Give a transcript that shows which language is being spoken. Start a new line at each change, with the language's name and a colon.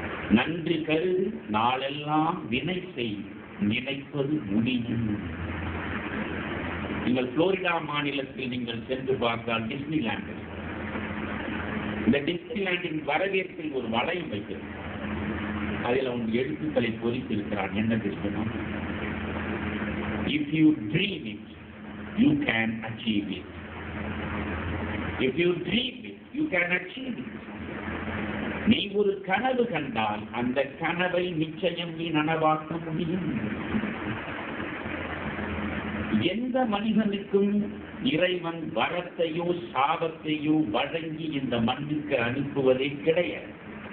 Tamil: நன்றி கருது. நாளெல்லாம் வினை செய். நினைப்பது முடியும். நீங்கள் புளோரிடா மாநிலத்தில் நீங்கள் சென்று பார்த்தால் டிஸ்னிலாண்ட். இந்த டிஸ்னிலாண்டின் வரவேற்பில் ஒரு வளையம் வைக்கிறது. அதில் அவன் எழுத்துக்களை பொறித்திருக்கிறான். என்ன தெரியுமா?
English: If you dream it, you can achieve it. If you dream it, you can achieve it.
Tamil: நீ ஒரு கனவு கண்டால் அந்த கனவை நிச்சயம் நீ நனவாக்க முடியும். எந்த மனிதனுக்கும் இறைவன் வரத்தையோ சாபத்தையோ வழங்கி இந்த மண்ணுக்கு அனுப்புவதே கிடையாது.